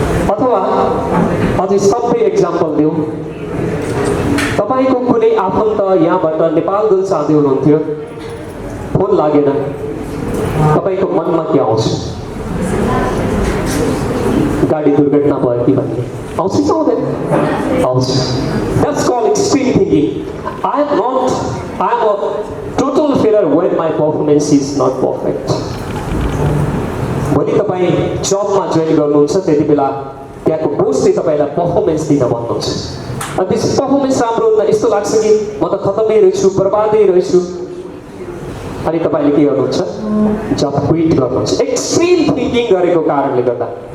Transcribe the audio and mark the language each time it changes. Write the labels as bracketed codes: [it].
[ne] अथवा अझै सबै एक्जाम्पल दिउँ, तपाईँको कुनै आफन्त यहाँबाट नेपाल गउँ चाहँदै हुनुहुन्थ्यो, फोन लागेन, तपाईँको मनमा के आउँछ? गाडी दुर्घटना भयो कि भन्ने आउँछ कि आउँदैन? आउँछ। [en] That's called extreme thinking. I am a total failure when my performance is not perfect. [ne] भोलि तपाईँ जबमा जोइन गर्नुहुन्छ त्यति बेला त्यहाँको बोसले तपाईँलाई पर्फर्मेन्स दिन भन्नुहुन्छ। अनि त्यस पर्फर्मेन्स राम्रो हुँदा यस्तो लाग्छ कि म त खतमै रहेछु, बर्बादै रहेछु। अनि तपाईँले के गर्नुहुन्छ? जब क्विट गर्नुहुन्छ एक्सट्रिम थिङ्किङ गरेको कारणले गर्दा।